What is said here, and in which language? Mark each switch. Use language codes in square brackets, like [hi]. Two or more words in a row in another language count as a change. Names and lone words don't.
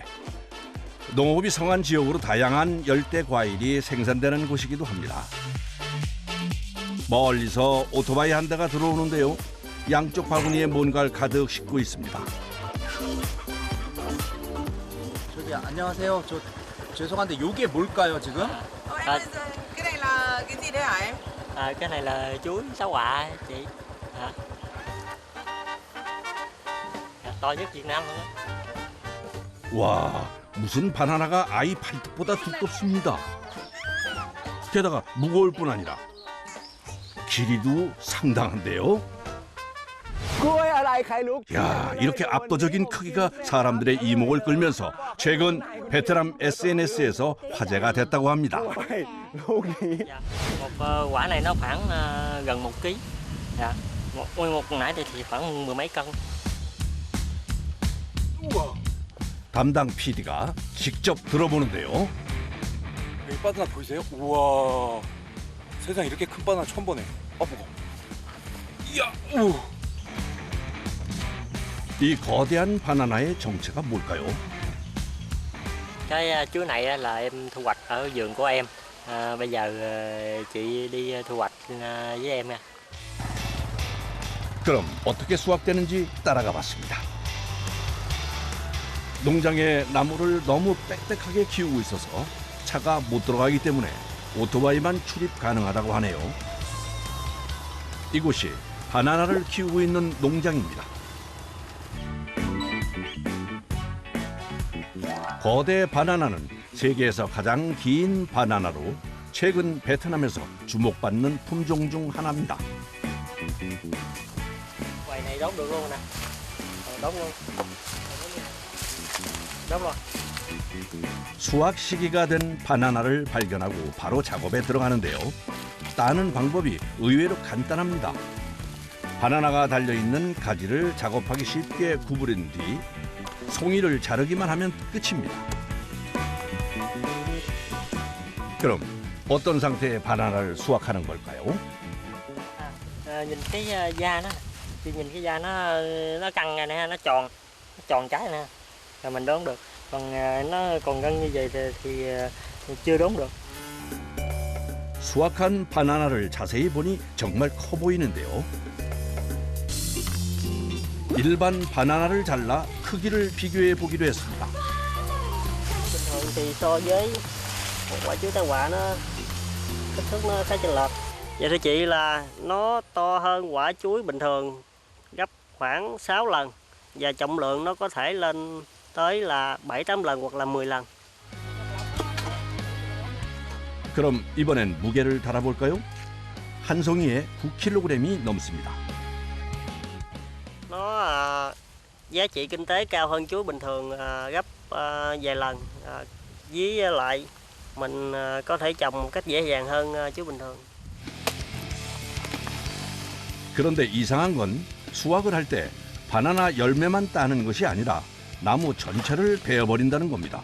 [ko] 농업이 성한 지역으로 다양한 열대 과일이 생산되는 곳이기도 합니다. 멀리서 오토바이 한 대가 들어오는데요. 양쪽 바구니에 뭔가를 가득 싣고 있습니다. 저기 안녕하세요. 저 죄송한데 요게 뭘까요 지금? [vi] Em bây giờ cái này là cái gì đấy hả em? Cái này là chuối sáu quả chị. To nhất Việt Nam luôn á. [ko] 와, 무슨 바나나가 아이 팔뚝보다 두껍습니다. 게다가 무거울 뿐 아니라 길이도 상당한데요. 야, 이렇게 압도적인 크기가 사람들의 이목을 끌면서 최근 베트남 SNS에서 화제가 됐다고 합니다. [vi] Một quả này nó khoảng gần 1 kg. Dạ. Một con nãy thì khoảng mười mấy cân. [ko] 담당 PD가 직접 들어보는데요. 이 바나나 보이세요? 우와, 세상 이렇게 큰 바나나 처음 보네. 무거워. 이야, 우. 이 거대한 바나나의 정체가 뭘까요? [vi] Cái chuối này là em thu hoạch ở vườn của em. Bây giờ chị đi thu hoạch với em nha. [ko] 그럼 어떻게 수확되는지 따라가 봤습니다. 농장에 나무를 너무 빽빽하게 키우고 있어서 차가 못 들어가기 때문에 오토바이만 출입 가능하다고 하네요. 이곳이 바나나를 키우고 있는 농장입니다. 거대 바나나는 세계에서 가장 긴 바나나로 최근 베트남에서 주목받는 품종 중 하나입니다. [vi] Quầy này đốt được luôn nè. Đốt luôn. Đốt rồi. [ko] 수확 시기가 된 바나나를 발견하고 바로 작업에 들어가는데요. 따는 방법이 의외로 간단합니다. 바나나가 달려있는 가지를 작업하기 쉽게 구부린 뒤 송이를 자르기만 하면 끝입니다. 그럼 어떤 상태의 바나나를 수확하는 걸까요? [vi] Nhìn cái da nó, chị nhìn cái da nó căng này nè, nó tròn trái nè, là mình đốn được. Còn nó còn gân như vậy thì chưa đốn được. [ko] 수확한 바나나를 자세히 보니 정말 커 보이는데요. 일반 바나나를 잘라 크기를 비교해 보기로 했습니다. [vi] Bình thường thì so với một quả chuối tây quả nó kích thước nó khá chênh lệch. Vậy thưa chị là nó to hơn quả chuối bình thường gấp khoảng 6 lần và trọng lượng nó có thể lên tới là 7-8 lần hoặc là 10 lần. [ko] 그럼 이번엔 무게를 달아볼까요? 한 송이에 9kg이 넘습니다. [vi] Nó giá trị kinh tế cao hơn chuối bình thường gấp vài lần. Với lại mình có thể trồng một cách dễ dàng hơn chuối bình thường. [ko] 그런데 이상한 건 수확을 할 때 바나나 열매만 따는 것이 아니라 나무 전체를 베어버린다는 겁니다.